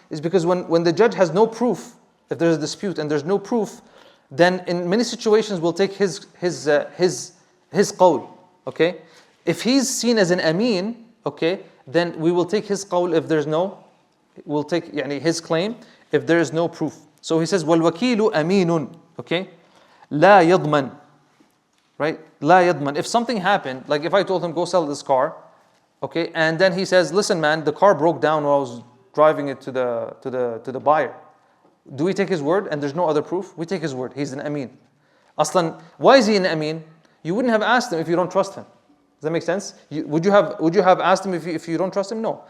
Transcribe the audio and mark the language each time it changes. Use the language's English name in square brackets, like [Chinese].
[English] Is because when the judge has no proof, if there's a dispute and there's no proof, then in many situations we'll take his qawl. Okay. If he's seen as an ameen, okay, then we will take his qawl if there's no. We'll take his claim if there is no proof. So he says, [Arabic] وَالْوَكِيلُ أَمِينٌ. [English] Okay. [Arabic] لا يضمن, right? لا يضمن. [English] If something happened, like if I told him go sell this car, okay, and then he says, listen, man, the car broke down while I was driving it to the buyer. Do we take his word and there's no other proof? We take his word. He's an ameen. Aslan, why is he an ameen? You wouldn't have asked him if you don't trust him. Does that make sense? Would you have asked him if you don't trust him? No.